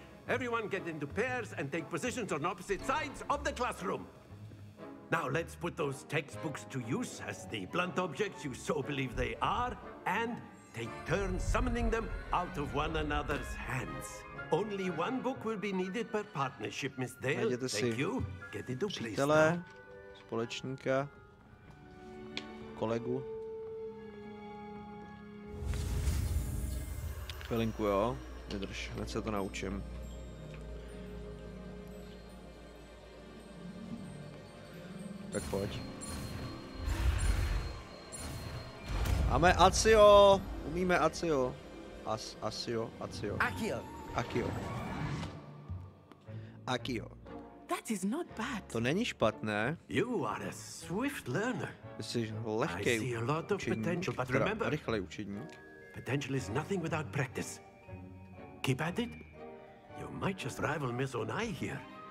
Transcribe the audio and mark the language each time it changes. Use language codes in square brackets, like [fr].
[en] Everyone get into pairs and take positions on opposite sides of the classroom. Now let's put those textbooks to use as the blunt objects you so believe they are, and take turns summoning them out of one another's hands. Only one book will be needed per partnership, Miss Dale. Thank you. Get into place. [cs] Přítele, společníka, kolegu. Chvilinku, jo. Vydrž, hned se to naučím. Tak pojď. Máme Acio! Umíme Acio. Acio. Accio. Akio. [en] That is not bad. [cs] To není špatné. [en] You are a swift learner. [cs] Jsi lehký učedník, teda rychlej učedník. [en] Potential is nothing without practice. Keep at it. You might just rival Miss Onai here.